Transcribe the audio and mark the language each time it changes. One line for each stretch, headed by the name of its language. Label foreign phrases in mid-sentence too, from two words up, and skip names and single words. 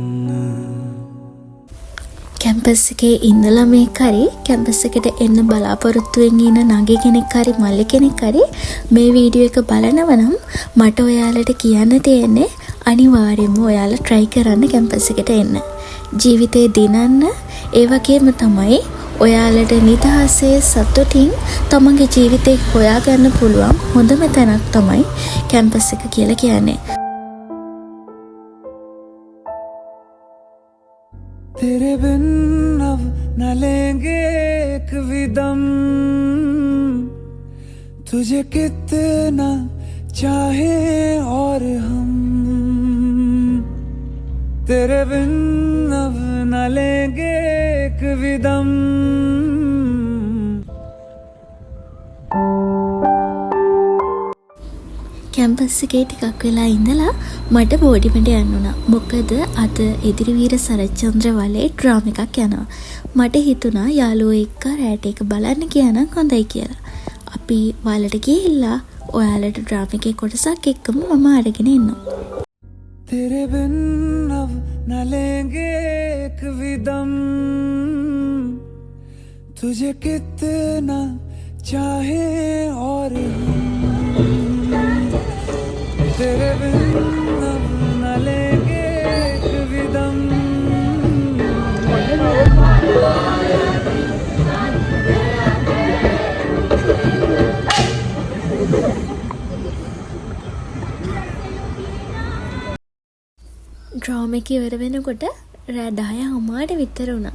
Sinhala: කැම්පස් එකේ ඉන්න ළමෙක් හරි කැම්පස් එකට එන්න බලාපොරොත්තුවෙන් ඉන්න නගි කෙනෙක් හරි මල්ලි කෙනෙක් හරි මේ වීඩියෝ එක බලනවා නම් මට ඔයාලට කියන්න තියෙන්නේ අනිවාර්යයෙන්ම ඔයාලා try කරන්න කැම්පස් එකට එන්න. ජීවිතේ දිනන්න ඒ වගේම තමයි ඔයාලට නිදහසේ සතුටින් තමන්ගේ ජීවිතේ හොයාගන්න පුළුවන් හොඳම තැනක් තමයි කැම්පස් එක කියලා කියන්නේ.
Hindi: तेरे बिन अब न लेंगे एक भी दम तुझे कितना चाहे और हम तेरे बिन अब न लेंगे एक भी दम
Sinhala: කැම්පස් එකේ ටිකක් වෙලා ඉඳලා මට බෝඩිමට යන්න වුණා. මොකද අද ඉදිරිවීර සරච්චන්ද්‍ර වලේ ඩ්‍රාම එකක් යනවා. මට හිතුණා යාළුවෝ එක්ක රැට එක බලන්න කියනනම් හොඳයි කියලා. අපි වලට ගිහිල්ලා ඔයාලට ඩ්‍රාම එකේ කොටසක් එක්කම මම අරගෙන එන්නම්.
Hindi: तेरे बिन अब न लेंगे एक भी दम तुझे कितना चाहे और तेरे बिन अब न लेंगे एक भी दम
Sinhala: ඩ්‍රාම එක ඉවර වෙනකොට රෑ 10:00 විතර වුණා.